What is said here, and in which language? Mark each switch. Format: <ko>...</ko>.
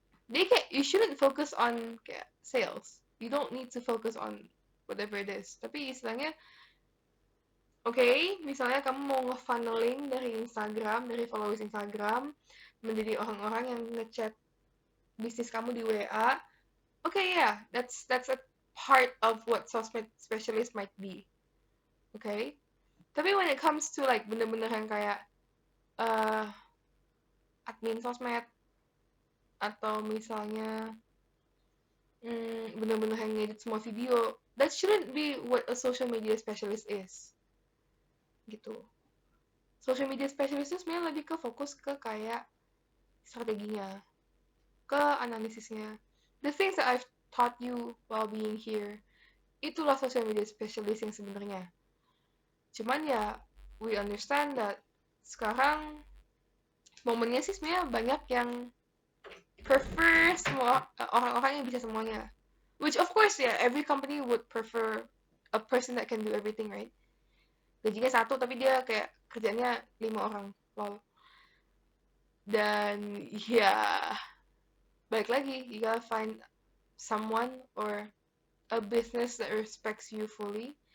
<id>Jadi kayak</id> <en>you shouldn't focus on kayak sales. You don't need to focus on whatever it is.</en> <id>Tapi istilahnya, misalnya kamu mau nge-funneling dari Instagram, dari followers Instagram, menjadi orang-orang yang ngechat bisnis kamu di WA.</id> <en>Yeah, that's a part of what sosmed specialist might be. Tapi when it comes to like</en> <id>bener-bener yang kayak admin sosmed atau misalnya bener-bener yang ngedit semua video,</id> <en>that shouldn't be what a social media specialist is. Gitu.</en> <id>Social media specialist itu sebenarnya lebih ke fokus ke kayak strateginya, ke analisisnya.</id> <en>The things that I've taught you while being here,</en> <id>itulah social media specialist yang sebenarnya. Cuman ya,</id> <en>we understand that</en> <id>sekarang momennya sih sebenarnya banyak yang prefer semua orang-orang yang bisa semuanya.</id> <en>Which of course ya, every company would prefer a person that can do everything, right?</en> <id>Gajinya 1 tapi dia kayak kerjanya 5 orang. Lol. Dan ya, balik lagi,</id> <en>you gotta find someone or a business that respects you fully.</en>